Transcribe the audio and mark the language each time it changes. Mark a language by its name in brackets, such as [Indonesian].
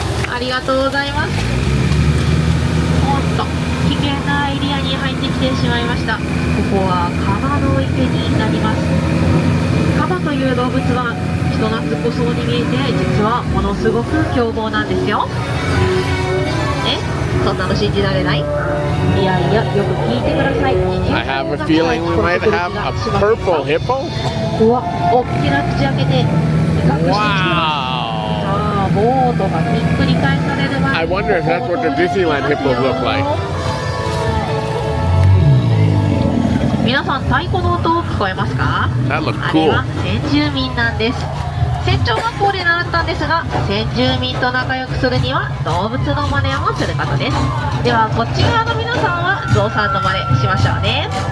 [Japanese] ありがとうございます。おっと、危険なエリアに入ってきてしまいました。ここはカバの池になります。カバという動物は人懐っこそうに見えて、実はものすごく凶暴なんですよ。そんなの信じられない？いやいや、よく聞いてください。 [English] I have a feeling we might have a purple hippo. [Japanese] うわ、大きな口開けて威嚇してきてます。 [English] Wow. [Japanese] ボートがひっくり返される前 [English] I wonder if that's what the Disneyland hippos look like. [Japanese] 皆さん、太鼓の音聞こえますか？ [English] That looks [Japanese] あれ [English] cool. [Japanese] は先住民なんです。船長学校で習ったんですが、先住民と仲良くするには動物の真似をすることです。ではこっち側の皆さんはゾウさんの真似しましょうね。